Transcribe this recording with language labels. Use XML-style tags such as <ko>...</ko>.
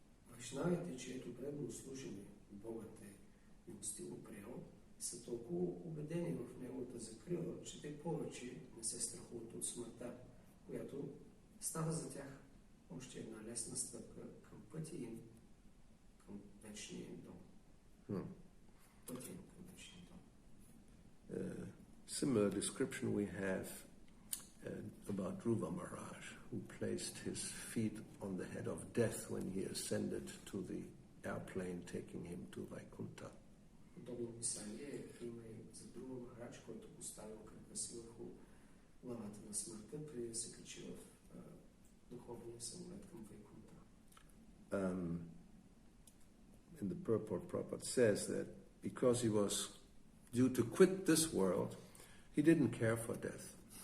<bg>Вайшнавите, чието преданно служение Богът е милостиво приел, са толкова убедени в неговата закрила, че те повече не се страхуват от смъртта, която става за тях още една лесна стъпка към пътя им, към вечния им дом. Пътя им към вечния дом.</bg> <en>Similar description we have about Dhruva Maharaj, who placed his feet on the head of death when he ascended to the airplane taking him to Vaikuntha.</en> <bg>Подобно писание има и за Dhruva Maharaj, който поставил крака си върху главата на смъртта, преди да се качи в духовния самолет към Вайкунта.</bg> <en>In the purport, Prabhupada says that because he was due to quit this world, he didn't care for death.</en>